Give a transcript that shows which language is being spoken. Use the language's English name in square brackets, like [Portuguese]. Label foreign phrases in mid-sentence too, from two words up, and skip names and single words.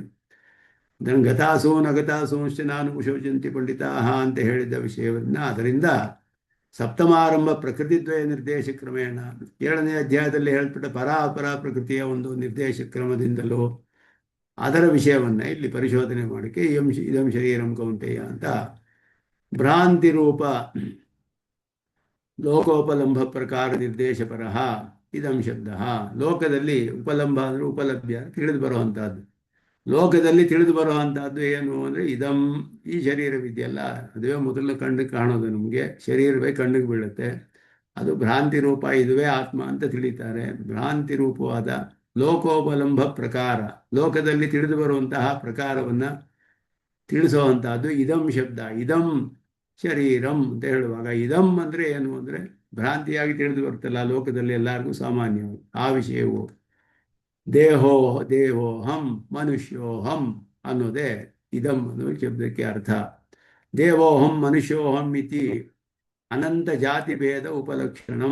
[Kannada] ಅದನ್ನು [Sanskrit] ಗತಾಸೋ ನಗತಾಸೋಂಶ್ಚ ನಾನು ಕುಶೋಚಂತಿ ಪಂಡಿತಾಹ [Kannada] ಅಂತ ಹೇಳಿದ ವಿಷಯವನ್ನು ಅದರಿಂದ [Sanskrit] ಸಪ್ತಮಾರಂಭ ಪ್ರಕೃತಿದ್ವಯ ನಿರ್ದೇಶ ಕ್ರಮೇಣ [Kannada] 7ನೇ ಅಧ್ಯಾಯದಲ್ಲಿ ಹೇಳ್ಬಿಟ್ಟ ಪರಾಪರ ಪ್ರಕೃತಿಯ ಒಂದು ನಿರ್ದೇಶ ಕ್ರಮದಿಂದಲೂ ಅದರ ವಿಷಯವನ್ನು ಇಲ್ಲಿ ಪರಿಶೋಧನೆ ಮಾಡೋಕ್ಕೆ [Sanskrit] ಇದಂ ಶರೀರಂ ಕೌಂತೆಯ [Kannada] ಅಂತ [Sanskrit] ಭ್ರಾಂತಿ ರೂಪ ಲೋಕೋಪಲಂಬ ಪ್ರಕಾರ ನಿರ್ದೇಶ ಪರಹ ಇದಂ ಶಬ್ದ. [Kannada] ಲೋಕದಲ್ಲಿ ಉಪಲಂಬ ಅಂದರೆ ಉಪಲಭ್ಯ, ತಿಳಿದು ಬರುವಂತಹದ್ದು. ಲೋಕದಲ್ಲಿ ತಿಳಿದು ಬರುವಂತಹದ್ದು ಏನು ಅಂದರೆ ಇದಂ, ಈ ಶರೀರವಿದೆಯಲ್ಲ ಅದುವೇ ಮೊದಲು ಕಣ್ಣಿಗೆ ಕಾಣೋದು, ನಮಗೆ ಶರೀರವೇ ಕಣ್ಣಿಗೆ ಬೀಳುತ್ತೆ, ಅದು ಭ್ರಾಂತಿ ರೂಪ, ಇದುವೇ ಆತ್ಮ ಅಂತ ತಿಳಿತಾರೆ. ಭ್ರಾಂತಿ ರೂಪವಾದ ಲೋಕೋಪಲಂಬ ಪ್ರಕಾರ, ಲೋಕದಲ್ಲಿ ತಿಳಿದು ಬರುವಂತಹ ಪ್ರಕಾರವನ್ನು ತಿಳಿಸುವಂತಹದ್ದು ಇದಂ ಶಬ್ದ. [Sanskrit] ಇದಂ ಶರೀರಂ [Kannada] ಅಂತ ಹೇಳುವಾಗ ಇದಂ ಅಂದರೆ ಏನು ಅಂದರೆ ಭ್ರಾಂತಿಯಾಗಿ ತಿಳಿದು ಬರುತ್ತಲ್ಲ ಲೋಕದಲ್ಲಿ ಎಲ್ಲರಿಗೂ ಸಾಮಾನ್ಯವಾಗಿ, ಆ ವಿಷಯವು [Sanskrit] ದೇಹೋಹಂ ಮನುಷ್ಯೋಹಂ [Kannada] ಅನ್ನೋದೇ ಇದಂ ಅನ್ನೋ ಶಬ್ದಕ್ಕೆ ಅರ್ಥ. [Sanskrit] ದೇವೋಹಂ ಮನುಷ್ಯೋಹಂ ಇತಿ ಅನಂತ ಜಾತಿ ಭೇದ ಉಪಲಕ್ಷಣಂ.